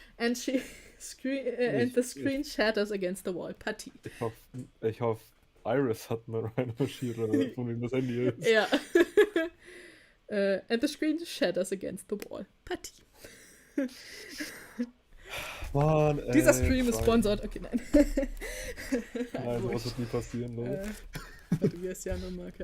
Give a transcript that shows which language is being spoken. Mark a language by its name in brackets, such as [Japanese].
[English] And and the screen shatters against the wall. [German] Partie. Ich hoffe, Iris hat einen Rhino Shield, von wem das Handy ist. Ja. [English] And the screen shatters against the wall. [German] Partie. Mann, ey, dieser Stream ist sponsored. Okay, nein. Nein, sowas wird nie passieren, ne? Warte, wie heißt die andere Marke?